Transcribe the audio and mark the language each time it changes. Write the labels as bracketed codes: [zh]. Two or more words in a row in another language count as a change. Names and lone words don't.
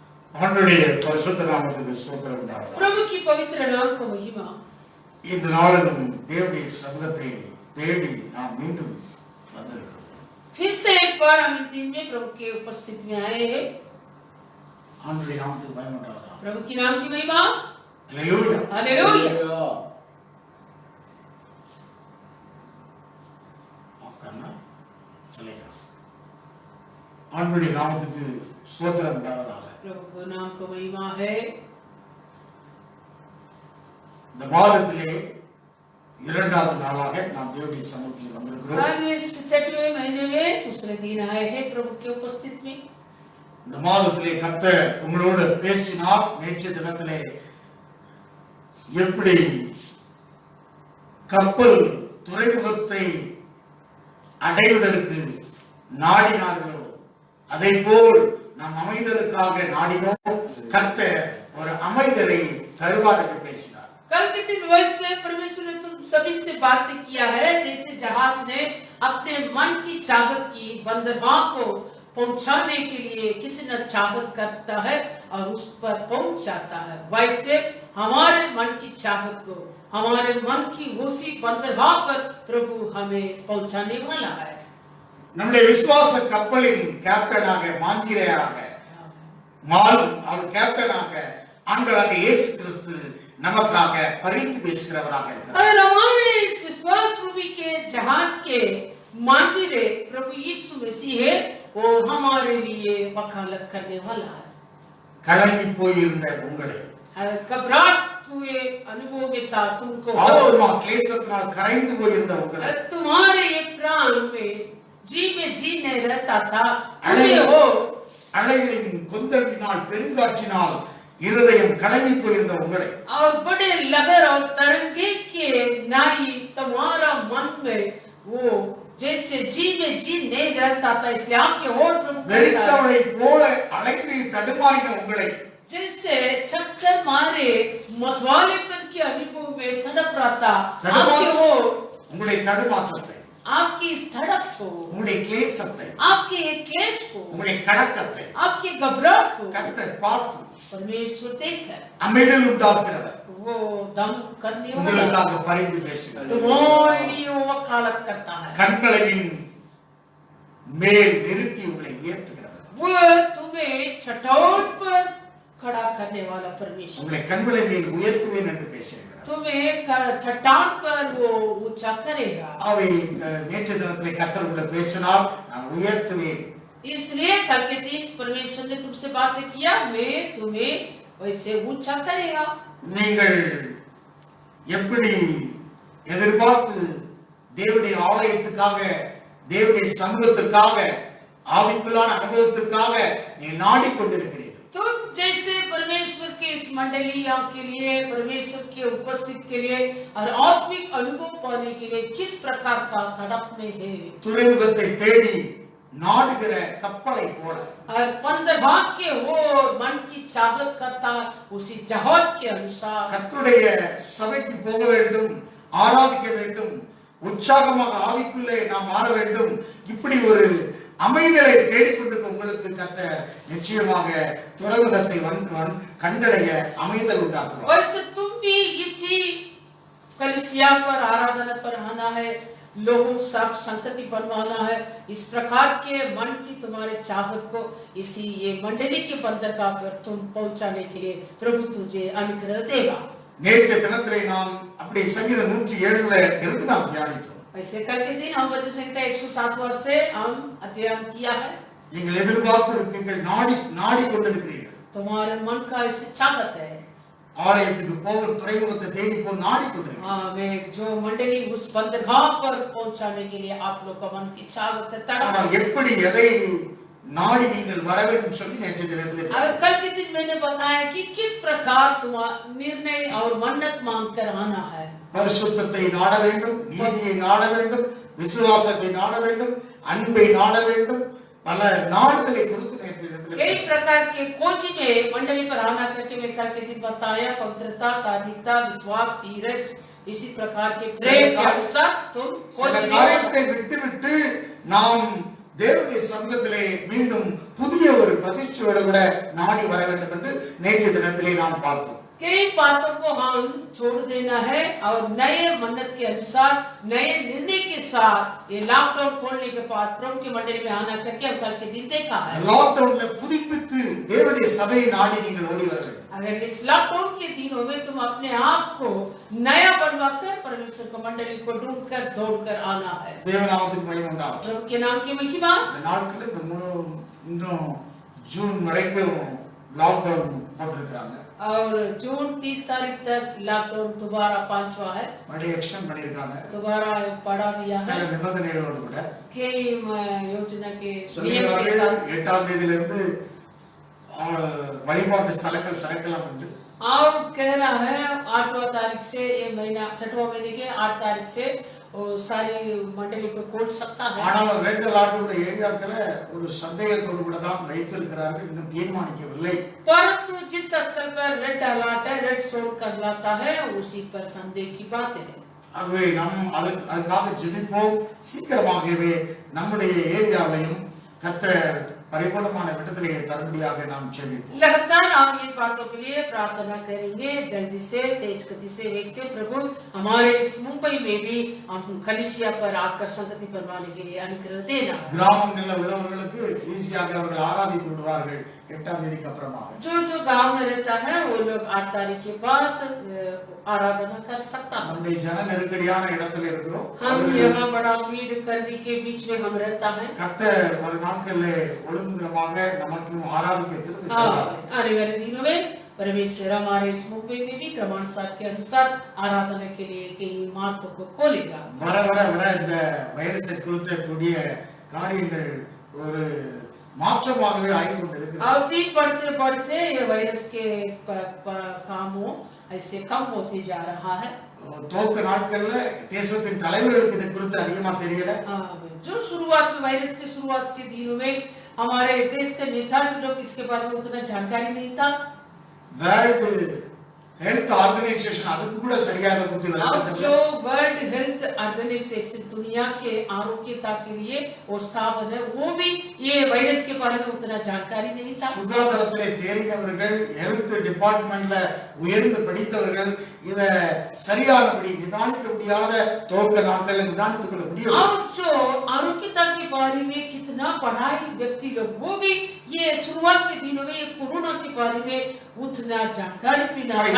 [ta] ஆண்டவருடைய பரிசுத்த நாமத்துக்கு ஸ்தோத்திரம் உண்டாவதாக. [hi] प्रभु की पवित्र नाम को महिमा। [ta] இந்த நாளிலும் தேவனுடைய சமூகத்தை தேடி நாம் மீண்டும் வந்திருக்கிறோம். [hi] फिर से एक बार हम इस दिन में प्रभु के उपस्थिति में आए हैं। [ta] ஆண்டவருடைய நாமத்துக்கு மகிமை உண்டாவதாக. [hi] प्रभु की नाम की महिमा। हालेलुया हालेलुया। माफ करना चलेगा. [ta] ஆண்டவருடைய நாமத்துக்கு ஸ்தோத்திரம் உண்டாவதாக. [hi] प्रभु के नाम को महिमा है। [ta] இந்த மாதத்திலே இரண்டாவது நாளாக நாம் தேவனுடைய சமூகத்தில் வந்திருக்கிறோம். [hi] आज इस छठवें महीने में दूसरे दिन आए हैं प्रभु के उपस्थिति में। [ta] இந்த மாதத்திலே கர்த்தர் உங்களோடு பேசினார். நேற்று தினத்திலே எப்படி கப்பல் துறைமுகத்தை அடைவதற்கு நாடினார்களோ அதை போல் நாம் அமைதலுக்காக நாடினோம். கர்த்தர் ஒரு அமைதலை தருவார் என்று பேசினார். [hi] कल के दिन वैसे परमेश्वर ने तुम सभी से बातें किया है जैसे जहाज ने अपने मन की चाहत की बंदरगाह को पहुंचाने के लिए कितना चाहत करता है और उस पर पहुंच जाता है, वैसे हमारे मन की चाहत को हमारे मन की उसी बंदरगाह पर प्रभु हमें पहुंचाने वाला है। [ta] நம்முடைய விசுவாச கப்பலின் கேப்டனாக மாஞ்சிரையாக அவர் கேப்டனாக ஆண்டவராகிய இயேசு கிறிஸ்து நமக்காக பரிந்து பேசுகிறவராக இருக்கிறார். [hi] और हमारे इस विश्वास रूपी के जहाज के मांझिरे प्रभु यीशु मसीह है, वो हमारे लिए वकालत करने वाला है। [ta] கலங்கி போயிருந்த உங்களை [hi] घबराहट हुए अनुभव में था तुमको, [ta] ஆத்துமா கிளேசத்தினால் கரைந்து போயிருந்த உங்களை [hi] तुम्हारे एक प्राण में जी नहीं रहता था, तुम्हें हो [ta] அலைகளின் கொந்தளினால் பெருங்காற்றினால் இருதயம் கலங்கி போயிருந்த உங்களை [hi] और बड़े लहर और तरंगे के नाई तुम्हारा मन में वो जैसे जी नहीं रहता था, इसलिए आपके होठ [ta] வெறித்தவளை போல அலைந்து தடுமாறின உங்களை [hi] जैसे चक्कर मारे मतवालेपन के अनुभव में तड़प रहा था, आपके वो [ta] உங்களுடைய தடுமாற்றத்தை, [hi] आपकी इस तड़प को, [ta] உங்களுடைய கிளேசத்தை, [hi] आपके एक क्लेश को, [ta] உங்களுடைய கலக்கத்தை [hi] आपके घबराहट को [ta] கர்த்தர் பார்த்து [hi] परमेश्वर देखकर [ta] அமைதல் உண்டாக்குகிறவர் [hi] वो दम करने वाला [ta] உங்களுக்காக பரிந்து பேசுகிறார். [hi] तुम्हारे लिए वो वकालत करता है, [ta] கண்களையின் மேல் நிறுத்தி உங்களை உயர்த்துகிறவர். [hi] वो तुम्हें चट्टान पर खड़ा करने वाला परमेश्वर, [ta] உங்களை கண்களை மேல் உயர்த்துவேன் என்று பேசுகிறார். [hi] तुम्हें चट्टान पर वो ऊंचा करेगा। [ta] அவை நேற்று தினத்திலே கர்த்தர் உங்களை பேசினார், நான் உயர்த்துவேன். [hi] इसलिए कल के दिन परमेश्वर ने तुमसे बातें किया, मैं तुम्हें वैसे ऊंचा करेगा। [ta] நீங்கள் எப்படி எதிர்பார்த்து தேவனுடைய ஆலயத்துக்காக, தேவனுடைய சமூகத்துக்காக, ஆவிக்குள்ளான அனுபவத்துக்காக நீ நாடிக்கொண்டிருக்கிறீர்கள். [hi] तुम जैसे परमेश्वर के इस मंडलियों के लिए, परमेश्वर के उपस्थिति के लिए और आत्मिक अनुभव पाने के लिए किस प्रकार का तड़प में है, [ta] துறைமுகத்தை தேடி நாடுகிற கப்பலை போல [hi] और बंदरगाह के वो मन की चाहत करता उसी जहाज के अनुसार [ta] கர்த்தருடைய சபைக்கு போக வேண்டும், ஆராதிக்க வேண்டும், உற்சாகமாக ஆவிக்குள்ளே நாம் மாற வேண்டும். இப்படி ஒரு அமைதலை தேடிக்கொண்டிருக்க உங்களுக்கு கர்த்தர் நிச்சயமாக துறைமுகத்தை கண்டடைய அமைதல் உண்டாக்குவார். [hi] वैसे तुम भी इसी कलीसिया पर, आराधना पर आना है, लोगों सब संगति बनवाना है। इस प्रकार के मन की तुम्हारे चाहत को इसी ये मंडली के बंदरगाह पर तुम पहुंचाने के लिए प्रभु तुझे अनुग्रह देगा। [ta] நேற்று தினத்திலே நாம் அப்படி சங்கீதம் 107 இருந்து நாம் தியானித்தோம். [hi] ऐसे कल के दिन हम वचन संहिता 107 से हम अध्ययन किया है। [ta] நீங்கள் எதிர்பார்த்து இருக்கீர்கள், நாடி கொண்டிருக்கிறீர்கள். [hi] तुम्हारे मन का ऐसी चाहत है, [ta] ஆலயத்துக்கு போகிற துறைமுகத்தை தேடி போய் நாடி கொண்டிருக்கிறீர்கள். [hi] हाँ, मैं जो मंडली उस बंदरगाह पर पहुंचाने के लिए आप लोग का मन की चाहत है, तड़प [ta] ஆனால் எப்படி எதை நாடி நீங்கள் வர வேண்டும் சொல்லி நேற்று தினத்திலே [hi] कल के दिन मैंने बताया कि किस प्रकार तुम्हारा निर्णय और मन्नत मांग कर आना है। [ta] பரிசுத்தத்தை நாட வேண்டும், நீதியை நாட வேண்டும், விசுவாசத்தை நாட வேண்டும், அன்பை நாட வேண்டும். பல நாடுகளை கொடுத்து நேற்று தினத்திலே [hi] कई प्रकार के खोज में मंडली पर आना करके मैं कल के दिन बताया, पवित्रता, धार्मिकता, विश्वास, धीरज, इसी प्रकार के प्रेम के अनुसार तुम खोज [ta] சில காரியத்தை விட்டு நாம் தேவனுடைய சமூகத்திலே மீண்டும் புதிய ஒரு பிரதிஷ்டையோட கூட நாடி வர வேண்டும் என்று நேற்றைய தினத்திலே நாம் பார்த்தோம். [hi] कई बातों को हम छोड़ देना है और नए मन्नत के अनुसार नए निर्णय के साथ ये लॉकडाउन खोलने के बाद प्रभु की मंडली में आना करके हम कल के दिन देखा है. [ta] லாக்டவுன்ல புதுப்பித்து தேவனுடைய சபையை நாடி நீங்கள் ஓடி வர வேண்டும். [hi] अगर इस लॉकडाउन के दिनों में तुम अपने आप को नया बनवाकर परमेश्वर की मंडली को ढूंढकर दौड़कर आना है. [ta] தேவநாமத்துக்கு மகிமை உண்டாகட்டும். [hi] प्रभु के नाम की महिमा. [ta] இந்த நாட்கள்ல இன்னும் ஜூன் வரைக்கும் லாக்டவுன் போட்டிருக்காங்க. [hi] और जून 30 तारीख तक लॉकडाउन दोबारा पांचवा है. [ta] மறுபடியும் எக்ஸ்டெண்ட் பண்ணிருக்காங்க. [hi] दोबारा बढ़ा दिया है. [ta] சில நிபந்தனைகளோடு கூட. [hi] कई योजना के नियम के साथ [ta] 8ஆம் தேதியில இருந்து வழிபாட்டு ஸ்தலங்கள் திறக்கலாம் என்று. [hi] और कह रहा है 8वां तारीख से ये महीना 6वां महीने के 8 तारीख से वो सारी मंडली को खोल सकता है. [ta] ஆனால் [en] red alert [ta] உள்ள ஏரியாக்கள ஒரு சந்தேகத்தோடு கூட தான் வைத்திருக்கிறார்கள், இன்னும் தீர்மானிக்கவில்லை. [hi] परंतु जिस स्थल पर [en] red alert [hi] है, [en] red zone [hi] कहलाता है, उसी पर संदेह की बात है. [ta] ஆகவே நாம் அதுக்காக ஜெபிப்போம். சீக்கிரமாகவே நம்முடைய ஏரியாவையும் கர்த்தர் परिपूर्णமான விடுதலையை தரும்படியாக நாம் ஜெபிப்போம். [hi] लगातार हम इन बातों के लिए प्रार्थना करेंगे. जल्दी से तेज गति से वेग से प्रभु हमारे इस मुंबई में भी हम कलीसिया पर आकर संगति बनवाने के लिए अनुग्रह देना. [ta] கிராமங்களில் உள்ளவர்களுக்கு ஈஸியாக அவர்கள் ஆராதித்து விடுவார்கள் 8ஆம் தேதிக்கு அப்புறமாக. [hi] जो जो गांव में रहता है वो लोग 8 तारीख के बाद आराधना कर सकता है. [ta] நம்முடைய ஜன நெருக்கடியான இடத்துல இருக்கிறோம். [hi] हम यहाँ बड़ा भीड़ गर्दी के बीच में हम रहता है. [ta] கர்த்தர் ஒரு நாட்களில் ஒழுங்குமாக நமக்கு ஆராதிக்க திருப்பி [hi] आने वाले दिनों में परमेश्वर हमारे इस मुंबई में भी क्रमानुसार के अनुसार आराधना के लिए कई मार्ग को खोलेगा. [ta] வர வர வர இந்த வைரஸை குறித்தக்கூடிய காரியங்கள் ஒரு மாற்றமாகவே ஆகி கொண்டிருக்கிறது. [hi] और दिन बढ़ते बढ़ते ये वायरस के कामों ऐसे कम होते जा रहा है. [ta] துவக்க நாட்கள்ல தேசத்தின் தலைவர்களுக்கு இது குறித்து அதிகமா தெரியல. [hi] जो शुरुआत में वायरस के शुरुआत के दिनों में हमारे देश के नेता जो लोग इसके बारे में उतना जानकारी नहीं था. [ta] வேர்ல்ட் हेल्थ ऑर्गेनाइजेशन அதுக்கு கூட சரியாக புத்தி வரல. [hi] जो वर्ल्ड हेल्थ ऑर्गेनाइजेशन दुनिया के आरोग्यता के लिए और स्थापन है, वो भी ये वायरस के बारे में उतना जानकारी नहीं था. [ta] சுகாதாரத்திலே தேறினவர்கள், [en] health department [ta] உயர்ந்து படித்தவர்கள் இத சரியானபடி நிதானிக்க முடியாத துவக்க நாட்களில் நிதானித்துக் கொள்ள முடியும். [hi] और जो आरोग्यता के बारे में कितना पढ़ाई व्यक्ति लोग, वो भी ये शुरुआत के दिनों में कोरोना के बारे में उतना जानकारी बिना